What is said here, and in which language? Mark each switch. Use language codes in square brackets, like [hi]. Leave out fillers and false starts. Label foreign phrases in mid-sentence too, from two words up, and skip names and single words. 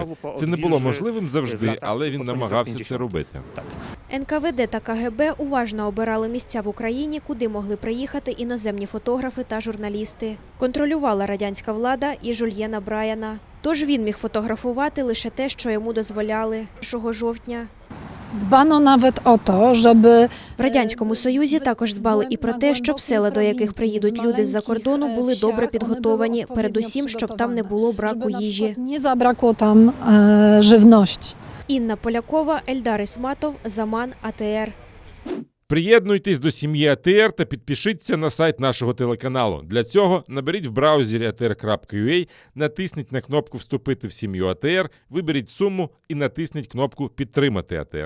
[uk] Це не було можливим завжди, але він намагався це робити. НКВД та КГБ уважно обирали місця в Україні, куди могли приїхати іноземні фотографи та журналісти. Контролювала радянська влада і Жюльєна Брайана. Тож він міг фотографувати лише те, що йому дозволяли. 1 жовтня. [pl] Dbano nawet o to, żeby [uk] В Радянському Союзі також дбали і про те, щоб села, до яких приїдуть люди з-за кордону, були добре підготовані, передусім, щоб там не було браку їжі. [pl] nie zabrakło tam żywności. [uk] Інна Полякова, Ельдар Ісматов, Заман, АТР. Приєднуйтесь до сім'ї АТР та підпишіться на сайт нашого телеканалу. Для цього наберіть в браузері atr.ua, натисніть на кнопку «Вступити в сім'ю АТР», виберіть суму і натисніть кнопку «Підтримати АТР».